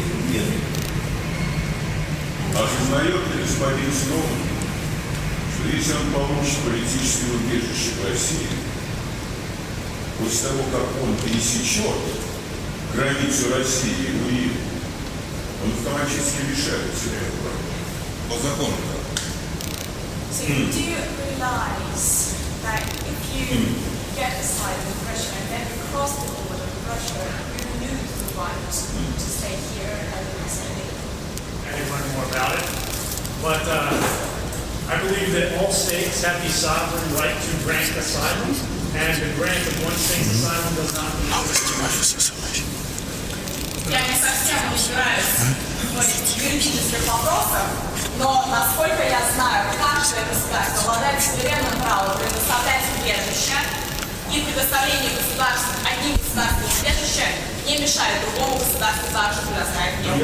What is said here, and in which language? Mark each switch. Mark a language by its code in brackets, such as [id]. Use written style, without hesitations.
[ru] Осознает ли господин Сноуден, что если он получит политическое убежище в России, после того, как он пересечет границу России и уедет, он автоматически лишается этого права. По закону. [en] So you do realize that if you get asylum in Russia and then cross the border with Russia, you lose the right to stay here and live. I can learn more about it, but I believe that all states have the sovereign right to grant asylum, and the grant of one state's asylum does not mean [ru] Я не совсем разбираюсь в юридических вопросах, но, насколько я знаю, каждое государство обладает суверенным правом предоставлять убежище, и предоставление одним государством убежища не мешает другому государству также предоставить